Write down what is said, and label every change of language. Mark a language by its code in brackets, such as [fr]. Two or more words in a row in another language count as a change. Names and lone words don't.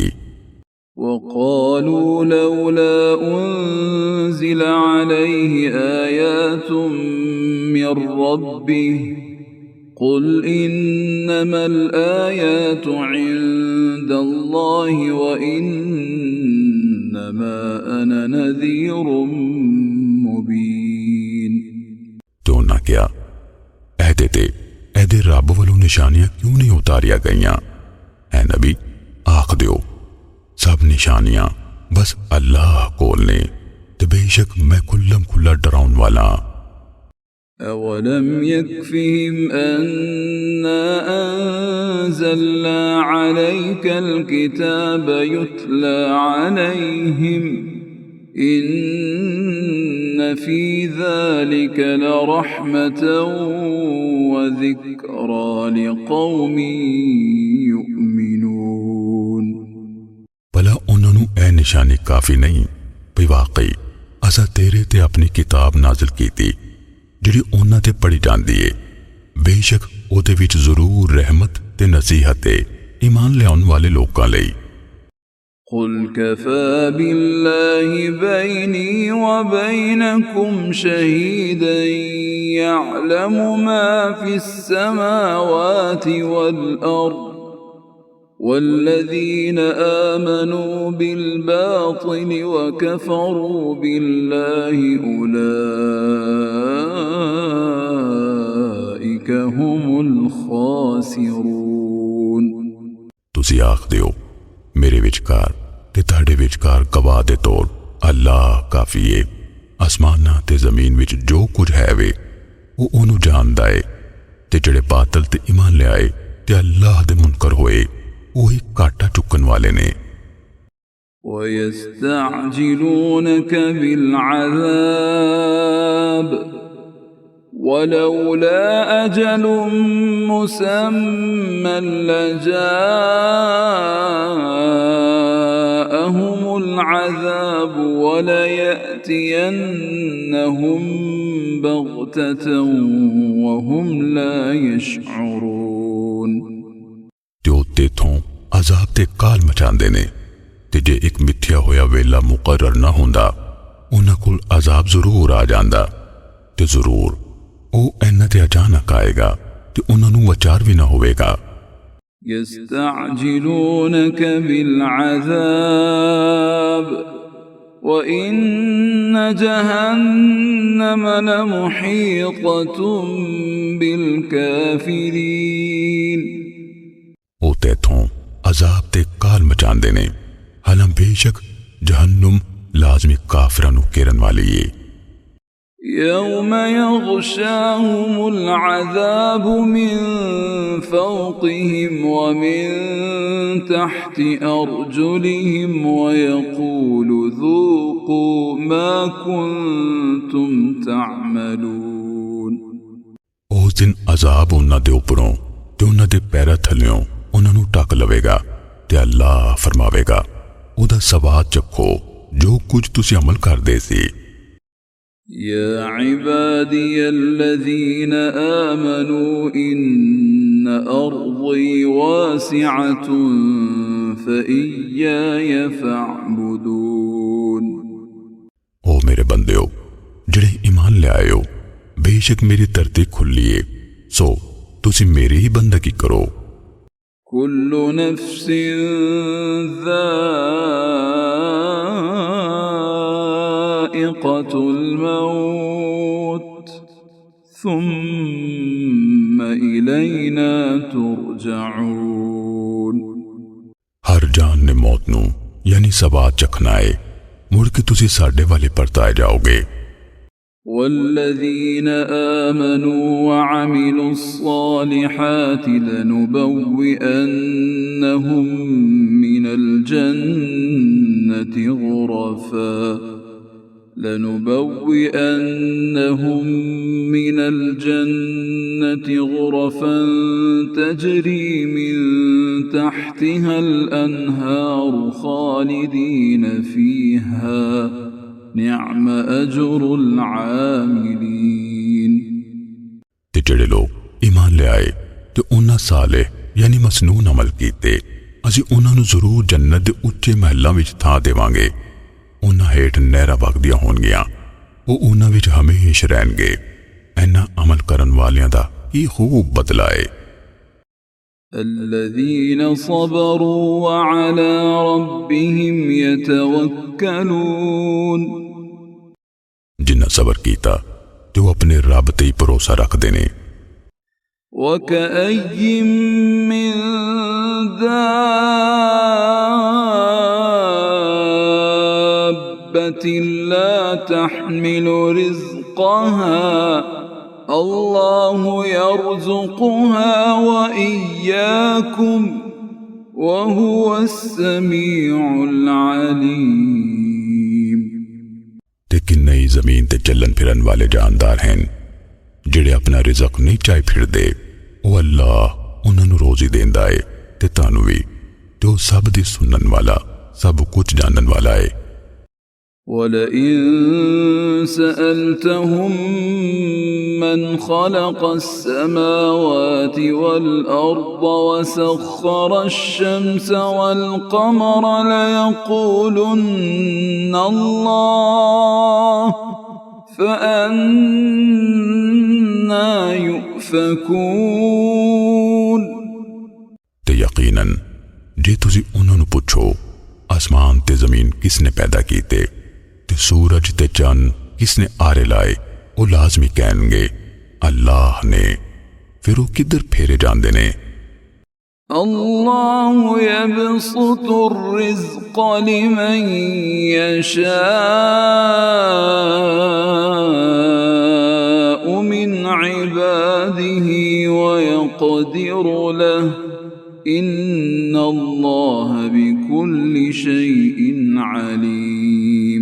[ar] وقالوا لولا أنزل عليه آيات من ربه قل إنما الآيات عند الله وإنما أنا نذير مبين। [pa] ਤੋ ਨਾ ਕਿਆ ਐਦੇ ਰੱਬ ਵਾਲੋਂ ਨਿਸ਼ਾਨੀਆਂ ਕਿਉਂ ਨਹੀਂ ਉਤਾਰੀਆ ਗਈਆਂ? ਐ ਨਬੀ ਆਖ ਦਿਓ ਸਭ ਨਿਸ਼ਾਨੀਆਂ ਬਸ ਅੱਲਾਹ ਕੋਲ ਨੇ ਤੇ ਬੇਸ਼ੱਕ ਮੈਂ ਖੁੱਲਮ ਖੁੱਲਾ ਡਰਾਉਣ ਵਾਲਾ। [ar] أولم يكفهم أنا أنزلنا عليك الكتاب يتلى عليهم إن في ذلك لرحمة وذكرى لقوم يؤمنون। [pa] ਭਲਾ ਉਨ੍ਹਾਂਨੇ ਏ ਨਿਸ਼ਾਨੀ ਕਾਫ਼ੀ ਨਹੀਂ ਭੀ ਵਾਕਈ ਅਸਾਂ ਤੇਰੇ ਤੇ ਆਪਣੀ ਕਿਤਾਬ ਨਾਜ਼ਿਲ ਕੀ ਥੀ ਜਿਹੜੀ ਉਨ੍ਹਾਂ ਤੇ ਪੜ੍ਹੀ ਜਾਂਦੀ ਹੈ, ਬੇਸ਼ੱਕ ਉਹਦੇ ਵਿਚ ਜ਼ਰੂਰ ਰਹਿਮਤ ਤੇ ਨਸੀਹਤ ਹੈ ਈਮਾਨ ਲਿਆਉਣ ਵਾਲੇ ਲੋਕਾਂ ਲਈ। [ar] قل كفى بالله بيني وبينكم شهيدا يعلم ما في السماوات والأرض والذين آمنوا بالباطل وكفروا بالله أولئك هم الخاسرون [pa] ਤੁਸੀਂ ਆਖਦੇ ਹੋ ਮੇਰੇ ਵਿਚਕਾਰ ਤੇ ਤੁਹਾਡੇ ਵਿਚਕਾਰ ਗਵਾਹ ਦੇ ਤੌਰ ਅੱਲਾਹ ਕਾਫੀ ਏ। ਅਸਮਾਨਾਂ ਤੇ ਜ਼ਮੀਨ ਵਿੱਚ ਜੋ ਕੁਝ ਹੈ ਵੇ ਉਹ ਉਹਨੂੰ ਜਾਣਦਾ ਏ ਤੇ ਜਿਹੜੇ ਬਾਤਲ ਤੇ ਈਮਾਨ ਲਿਆਏ ਤੇ ਅੱਲਾਹ ਦੇ ਮੁਨਕਰ ਹੋਏ ਉਹੀ ਘਾਟਾ ਚੁੱਕਣ ਵਾਲੇ ਨੇ। [ar] ويستعجلونك بالعذاب ولولا أجل مسمى لجاءهم العذاب وليأتينهم بغتة وهم لا يشعرون [pa] ਤੇ ਉਹ ਤੇਥੋਂ ਅਜ਼ਾਬ ਤੇ ਕਾਲ ਮਚਾਉਂਦੇ ਨੇ ਤੇ ਜੇ ਇੱਕ ਮਿੱਥਿਆ ਹੋਇਆ ਵੇਲਾ ਮੁਕਰਰ ਨਾ ਹੁੰਦਾ ਉਹਨਾਂ ਕੋਲ ਅਜ਼ਾਬ ਜ਼ਰੂਰ ਆ ਜਾਂਦਾ ਤੇ ਜ਼ਰੂਰ ਉਹ ਇਹਨਾਂ ਤੇ ਅਚਾਨਕ ਆਏਗਾ ਤੇ ਉਹਨਾਂ ਨੂੰ ਵਿਚਾਰ ਵੀ ਨਾ ਹੋਵੇਗਾ। [ar] يستعجلونك بالعذاب وإن جهنم لمحيطة بالكافرين [pa] ਉਹ ਤੇਥੋਂ ਅਜ਼ਾਬ ਤੇ ਕਾਲ ਮਚਾਉਂਦੇ ਨੇ ਹਾਲਾਂ ਬੇਸ਼ੱਕ ਜਹੰਨਮ ਲਾਜ਼ਮੀ ਕਾਫਰਾਂ ਨੂੰ ਘੇਰਨ ਵਾਲੀ ਏ। [ar] يوم يغشاهم العذاب من فوقهم ومن تحت أرجلهم ويقول ذوقوا ما كنتم تعملون [pa] ਉਸ ਦਿਨ ਅਜ਼ਾਬ ਉਹਨਾਂ ਦੇ ਉੱਪਰੋਂ ਤੇ ਉਹਨਾਂ ਦੇ ਪੈਰਾਂ ਥੱਲਿਓਂ ਉਹਨਾਂ ਨੂੰ ਢੱਕ ਲਵੇਗਾ ਤੇ ਅੱਲਾਹ ਫਰਮਾਵੇਗਾ ਉਹਦਾ ਸਵਾਦ ਚੱਖੋ ਜੋ ਕੁਝ ਤੁਸੀਂ ਅਮਲ ਕਰਦੇ ਸੀ। [ar] يا عبادي الذين آمنوا إن أرضي واسعة فإياي فاعبدون [pa] او ਮੇਰੇ ਬੰਦਿਓ ਜਿਹੜੇ ਈਮਾਨ ਲਿਆਇਓ ਬੇਸ਼ੱਕ ਮੇਰੀ ਧਰਤੀ ਖੁੱਲੀ ਏ ਸੋ ਤੁਸੀਂ ਮੇਰੀ ਹੀ ਬੰਦਗੀ ਕਰੋ। [ar] كل نفس ذائقة الموت ثم إلينا ترجعون [pa] ਹਰ ਜਾਨ ਨੇ ਮੌਤ ਨੂੰ ਯਾਨੀ ਸਵਾਦ ਚਖਣਾ ਏ ਮੁੜ ਕੇ ਤੁਸੀਂ ਸਾਡੇ ਵਾਲੇ ਪਰਤਾਏ ਜਾਓਗੇ। [ar] والذين آمنوا وعملوا الصالحات لنبوئنهم من الجنة غرفا تجري من تحتها الأنهار خالدين فيها نعم أجر العاملين [pa] ਤੇ ਜਿਹੜੇ ਲੋਕ ਈਮਾਨ ਲਿਆਏ ਤੇ ਉਹਨਾਂ ਸਾਲਹ ਯਾਨੀ ਮਸਨੂਨ ਅਮਲ ਕੀਤੇ ਅਸੀਂ ਉਹਨਾਂ ਨੂੰ ਜ਼ਰੂਰ ਜੰਨਤ ਦੇ ਉੱਚੇ ਮਹਿਲਾਂ ਵਿੱਚ ਥਾਂ ਦੇਵਾਂਗੇ। ਉਹਨਾਂ ਹੇਠ ਨਹਿਰਾਂ ਵਗਦੀਆਂ ਹੋਣਗੀਆਂ ਉਹ ਉਹਨਾਂ ਵਿੱਚ ਹਮੇਸ਼ਾ ਰਹਿਣਗੇ। ਇਹਨਾਂ ਅਮਲ ਕਰਨ ਵਾਲਿਆਂ ਦਾ ਕੀ ਖੂਬ ਬਦਲਾ ਹੈ। [ar] الذين صبروا وعلى ربهم يتوكلون [pa] ਜਿਨ੍ਹਾਂ ਸਬਰ ਕੀਤਾ ਤੇ ਉਹ ਆਪਣੇ ਰੱਬ ਤੇ ਹੀ ਭਰੋਸਾ ਰੱਖਦੇ ਨੇ। [ar] وكأي من دابة لا تحمل رزقها الله يرزقها وإياكم وهو السميع العليم [pa] ਤੇ ਕਿੰਨੇ ਹੀ ਜ਼ਮੀਨ ਤੇ ਚੱਲਣ ਫਿਰਨ ਵਾਲੇ ਜਾਨਦਾਰ ਹਨ ਜਿਹੜੇ ਆਪਣਾ ਰਿਜ਼ਕ ਨਹੀਂ ਚਾਹੀ ਫਿਰਦੇ ਉਹ ਅੱਲਾਹ ਉਹਨਾਂ ਨੂੰ ਰੋਜ਼ੀ ਦਿੰਦਾ ਹੈ ਤੇ ਤੁਹਾਨੂੰ ਵੀ ਤੇ ਉਹ ਸਭ ਦੀ ਸੁਣਨ ਵਾਲਾ ਸਭ ਕੁਝ ਜਾਣਨ ਵਾਲਾ ਹੈ। [ar] وَلَئِن سَأَلْتَهُم مَّنْ خَلَقَ السَّمَاوَاتِ وَالْأَرْضَ وَسَخَّرَ الشَّمْسَ وَالْقَمَرَ لَيَقُولُنَّ اللَّهُ فَأَنَّىٰ يُؤْفَكُونَ [pa] ਤੇ ਯਕੀਨਨ ਜੇ ਤੁਸੀ ਉਨ੍ਹਾਂਨੇ ਪੁੱਛੋ ਆਸਮਾਨ ਤੇ ਜ਼ਮੀਨ ਕਿਸਨੇ ਪੈਦਾ ਕੀਤੇ ਤੇ ਸੂਰਜ ਤੇ ਚੰਦ ਕਿਸਨੇ ਆਰੇ ਲਾਏ ਵੋ ਲਾਜ਼ਮੀ ਕਹਿਣਗੇ ਅੱਲਾਹ ਨੇ। ਫਿਰ ਵੋ ਕਿਧਰ ਫੇਰੇ ਜਾਂਦੇ ਨੇ? [ar] اللهُ يبسط رزق لمن يشاء من عباده و يقدر له إن الله بكل شيء عليم.